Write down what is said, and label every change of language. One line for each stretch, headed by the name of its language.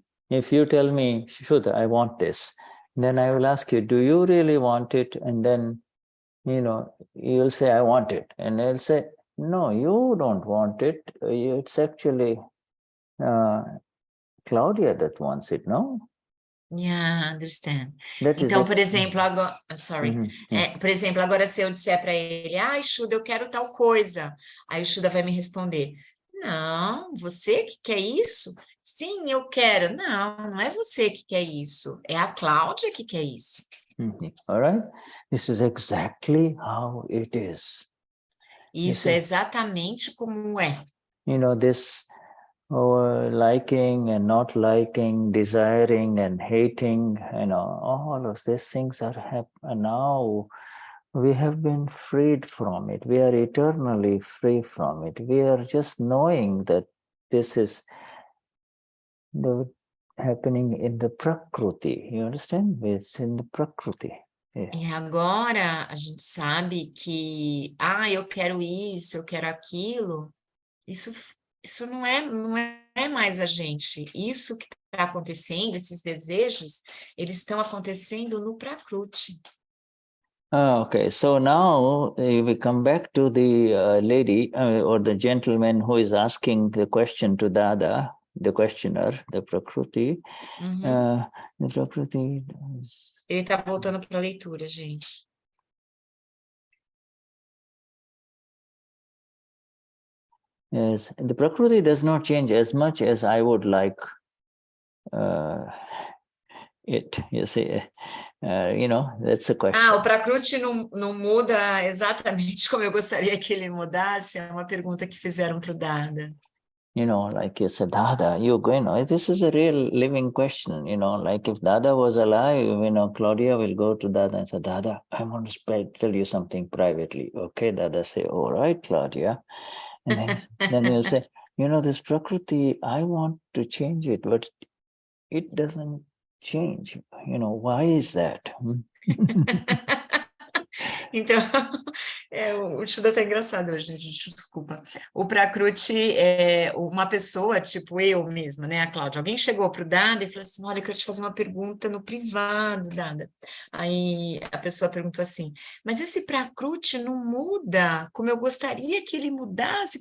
English: If you tell me, Shuddha, I want this, then I will ask you, do you really want it? And then you'll say, I want it. And I'll say, no, you don't want it. It's actually Claudia that wants it, no? Yeah, understand. That
Portuguese: Então,
English: is
Portuguese: por exemplo, agora, por exemplo, agora se eu disser para ele, Shuddha, eu quero tal coisa. Aí o Shuddha vai me responder, não, você que quer isso? Sim, eu quero. Não, não é você que quer isso. É a Cláudia que quer isso.
English: All right? This is exactly how it is.
Portuguese: Isso é exatamente como é.
English: This liking and not liking, desiring and hating, all of these things are happening now. We have been freed from it. We are eternally free from it. We are just knowing that this is happening in the Prakriti. You understand? It's in the Prakriti. Yeah.
Portuguese: E agora a gente sabe que, eu quero isso, eu quero aquilo. Isso não é mais a gente. Isso que está acontecendo, esses desejos, eles estão acontecendo no Prakriti.
English: Okay, so now we come back to the lady or the gentleman who is asking the question to Dada, the questioner, the Prakriti. The Prakriti.
Portuguese: Ele está voltando para a leitura, gente.
English: Yes, the Prakriti does not change as much as I would like it. You see, that's a question.
Portuguese: O Prakriti não muda exatamente como eu gostaria que ele mudasse. É uma pergunta que fizeram para o Dada.
English: Like you said, Dada, this is a real living question, like if Dada was alive, Claudia will go to Dada and say, Dada, I want to tell you something privately. Okay, Dada say, all right, Claudia. And then he'll say, this Prakriti, I want to change it, but it doesn't change. Why is that?
Portuguese: Então, o Shuddha está engraçado hoje, gente, desculpa. O Prakriti é uma pessoa, tipo eu mesma, né, a Cláudia. Alguém chegou para o Dada e falou assim, olha, eu quero te fazer uma pergunta no privado, Dada. Aí a pessoa perguntou assim, mas esse Prakriti não muda como eu gostaria que ele mudasse?